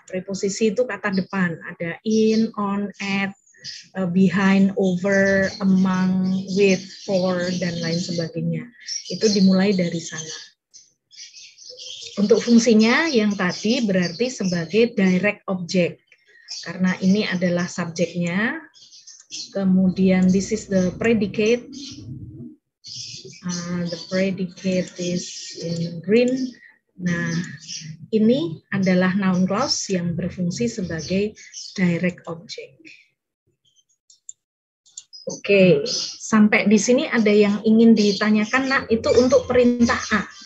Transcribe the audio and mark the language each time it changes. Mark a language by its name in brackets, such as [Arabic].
[Indonesian] Preposisi itu kata depan, ada in, on, at, behind, over, among, with, for, dan lain sebagainya. Itu dimulai dari sana. Untuk fungsinya yang tadi berarti sebagai direct object. Karena ini adalah subjeknya. [English] Kemudian this is the predicate. The predicate is in green. [Indonesian] Nah, ini adalah noun clause yang berfungsi sebagai direct object. Oke, sampai di sini ada yang ingin ditanyakan, nak, itu untuk perintah A.